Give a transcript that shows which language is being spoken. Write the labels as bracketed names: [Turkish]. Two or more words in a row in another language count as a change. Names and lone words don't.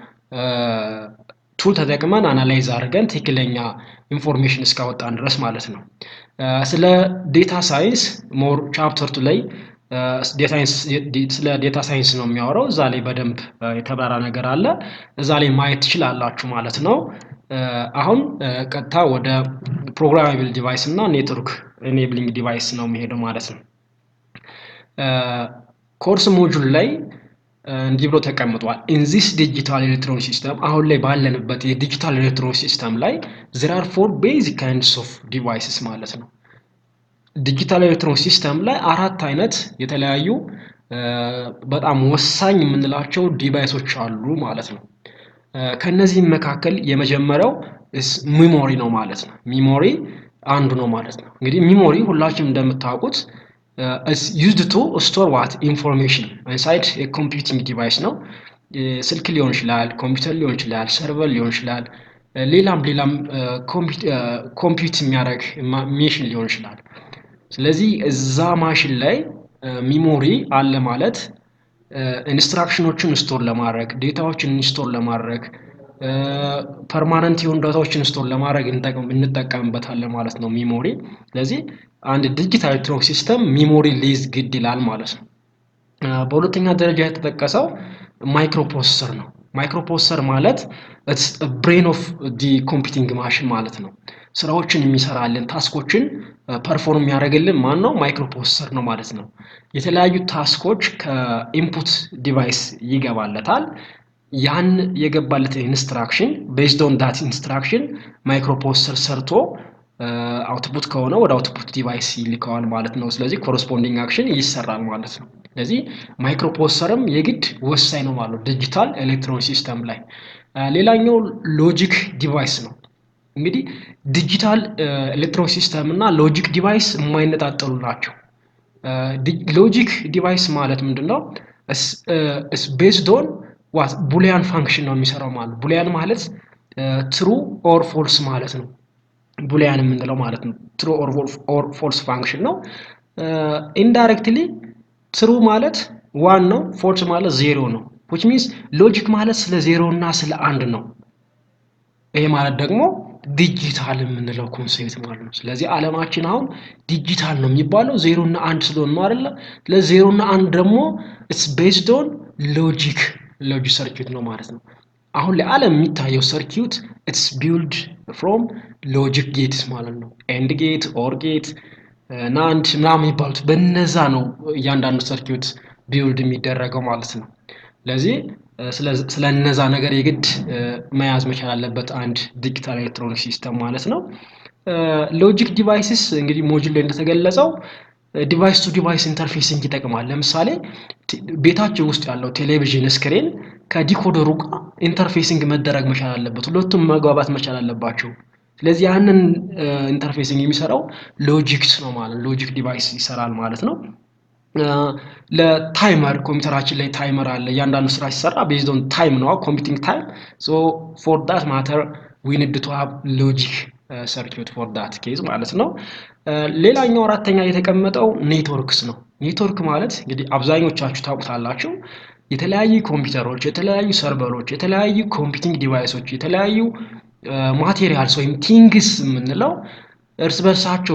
[Amharic] ቱል ተጠቅመን አናላይዝ አድርገን ትክክለኛ ኢንፎርሜሽን እስካወጣን ድረስ ማለት ነው። ስለ [English] data science [Amharic] ሞር ቻፕተር 2 ላይ ስለ [English] data science [Amharic] ነው የሚያወራው። እዛ ላይ በደንብ የተብራራ ነገር አለ። እዛ ላይ ማየት ትችላላችሁ ማለት ነው። አሁን ቀጥታ ወደ [English] programmable device [Amharic] እና [English] network enabling device [Amharic] ነው የሚሄደው ማለት ነው። [English] course module [Amharic] ላይ እንዲህ ብሎ ተቀምጧል። [English] in this digital electronic system [Amharic] አሁን ላይ ባለንበት የዲጂታል [English] electronic system [Amharic] ላይ there [English] are four basic kinds of devices [Amharic] ማለት ነው። [English] digital electronic system [Amharic] ላይ አራት አይነት የተለያዩ በጣም ወሳኝ የምንላቸው ዲቫይሶች አሉ ማለት ነው። ከነዚህም መካከል የመጀመሪያው ሚሞሪ ነው ማለት ነው። ሚሞሪ አንዱ ነው ማለት ነው። እንግዲህ ሚሞሪ ሁላችንም እንደምታውቁት [English] is used to store what information inside a computing device [Amharic] ነው። ስልክ ሊሆን ይችላል፣ ኮምፒውተር ሊሆን ይችላል፣ ሰርቨር ሊሆን ይችላል፣ ሌላም ኮምፒውት የሚያደርግ ማሽን ሊሆን ይችላል። ስለዚህ እዛ ማሽን ላይ ሚሞሪ አለ ማለት ኢንስትራክሽኖችን ስቶር ለማድረግ፣ ዴታዎችን ስቶር ለማድረግ፣ ፐርማነንት የሆኑ ዳታዎችን ስቶር ለማድረግ እንጠቀምበታለን ማለት ነው ሚሞሪ። ስለዚህ አንድ [English] digital electronic system [Amharic] ሚሞሪ ሊይዝ ግድ ይላል ማለት ነው። በሁለተኛ ደረጃ የተጠቀሰው ማይክሮፕሮሰሰር ነው። ማይክሮፕሮሰሰር ማለት [English] it's a brain of the computing machine [Amharic] ማለት ነው። ስራዎችን የሚሰራልን ታስኮችን ፐርፎርም የሚያደርግልን ማን ነው? ማይክሮፕሮሰሰር ነው ማለት ነው። የተለያዩ ታስኮች ከኢንፑት ዲቫይስ ይገባለታል። ያን የገባለት ኢንስትራክሽን [English] based on that [Amharic] instruction ማይክሮፕሮሰሰር ሰርቶ አውትፑት ከሆነ ወደ አውትፑት ዲቫይስ ይልከዋል ማለት ነው። ስለዚህ [English] corresponding action [Amharic] ይሰራል ማለት ነው። ስለዚህ ማይክሮፕሮሰሰርም የግድ ወሳኝ ነው ማለት ነው [English] digital electronic system [Amharic] ላይ። ሌላኛው [English] logic device [Amharic] ነው። እንግዲህ [English] digital electronic system [Amharic] እና [English] logic device [Amharic] የማይነጣጠሉ ናቸው። [English] logic device [Amharic] ማለት ምንድነው? [English] is based on what boolean function [Amharic] ነው የሚሰራው ማለት። ቡሊያን ማለት [English] true or false [Amharic] ማለት ነው። ቡሊያን የምንለው ማለት ነው [English] true or false function [Amharic] ነው [English] indirectly true [Amharic] ማለት 1 ነው false ማለት 0 ነው [English] which means logic [Amharic] ማለት ስለ 0 እና ስለ 1 ነው ይሄ ማለት ደግሞ ዲጂታል የምንለው ኮንሴፕት ማለት ነው ስለዚህ ዓለማችን አሁን ዲጂታል ነው የሚባለው 0 እና 1 ስለሆነ ነው አይደል ለ0 እና 1 [English] ደግሞ it's based on logic circuit [Amharic] ነው ማለት ነው አሁን ለዓለም የሚታየው ሰርኪዩት [English] it's built from logic gates [Amharic] ማለት ነው [English] and gate or gate [Amharic] ናንድ ምናምን ይባሉት በእነዛ ነው እያንዳንዱ [English] circuit build [Amharic] የሚደረገው ማለት ነው ለዚህ ስለነዛ ነገር የግድ መያዝ መቻል አለበት አንድ [English] digital electronic system [Amharic] ማለት ነው [English] logic devices [Amharic] እንግዲህ ሞጁል ላይ እንደተገለጸው [English] device to device interfacing [Amharic] ይጠቅማል ለምሳሌ ቤታችን ውስጥ ያለው [English] television screen [Amharic] ከዲኮደሩ ጋር ኢንተርፌሲንግ መደረግ መቻል አለበት ሁለቱም መግባባት መቻል አለባቸው ስለዚህ ያንን ኢንተርፌሲንግ የሚሰራው ሎጂክስ ነው ማለት [English] logic device [Amharic] ይሰራል ማለት ነው ለታይመር ኮምፒውተራችን ላይ ታይመር አለ ያንዳንዱ ስራ ሲሰራ [English] based on time ነው computing time so for that matter we need to have logic circuit for that case [Amharic] ማለት ነው ሌላኛው አራተኛ የተቀመጠው ኔትወርክስ ነው ኔትወርክ ማለት እንግዲህ አብዛኞቻችሁ ታውቁታላችሁ የተለያዩ ኮምፒውተሮች የተለያዩ ሰርቨሮች የተለያዩ ኮምፒውቲንግ ዲቫይሶች የተለያዩ ማቴሪያልስ ወይም ቲንግስ የምንለው እርስ በርሳቸው